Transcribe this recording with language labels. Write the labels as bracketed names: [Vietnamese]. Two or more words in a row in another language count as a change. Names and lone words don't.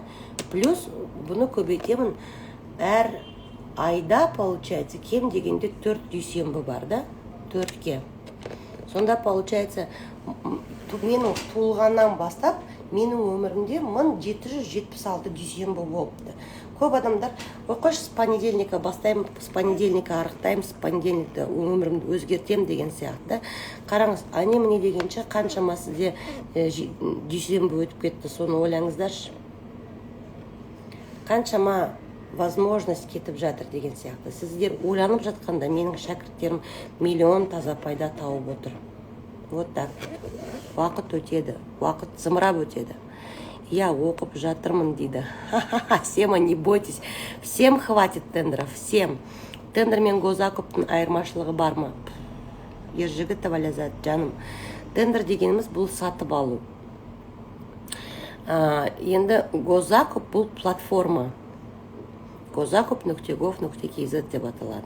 [Kazakh] Плюс бұны көбейтемін әр айда, получается, кем дегенде 4 дүйсенбі бар да. 4-ке. Сонда, получается, менің туылғаннан бастап, менің өмірімде 1776 дүйсенбі болыпты. Көп адамдар, қойшы [Russian] с понедельника [Kazakh] бастаймын, [Russian] с понедельника [Kazakh] арықтаймын, с понедельникті өмірімді өзгертем деген сияқты. Қараңыз, әне-міне дегенше қаншама сізде дүйсенбі өтіп кетті, соны ойлаңыздаршы. Қаншама возможность кетіп жатыр деген сияқты. Сіздер ойланып жатқанда менің шәкірттерім миллион таза пайда тауып отыр. Вот так. Уақыт өтеді, уақыт зымырап өтеді. Я оқып жатырмын дейді. Сема, [Russian] не бойтесь. Всем хватит тендеров, всем. [Kazakh] Тендер мен госзакуптың айырмашылығы бар ма? Ержігітова Ләззат, жаным. Тендер дегеніміз бұл сатып алу. Енді госзакуп бұл платформа. Госзакуп.gov.kz деп аталады.